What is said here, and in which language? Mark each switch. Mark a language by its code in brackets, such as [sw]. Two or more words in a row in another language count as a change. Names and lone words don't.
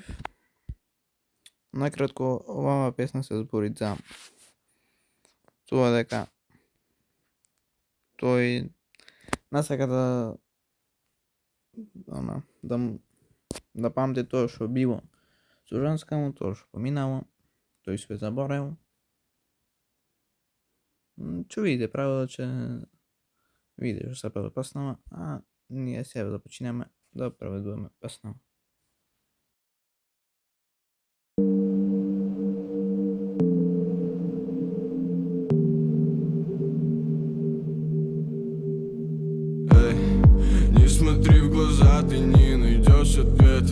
[mk] Накратко, оваа песна се збори за тоа дека тој насака да памти тоа што било со женска му, тоа што поминало, тој све заборавил. Ќе видите правило, ќе видите што се превод песнава, а ние сега започинеме да преведуваме песнава. [ru] Не смотри в глаза, ты не найдешь ответа.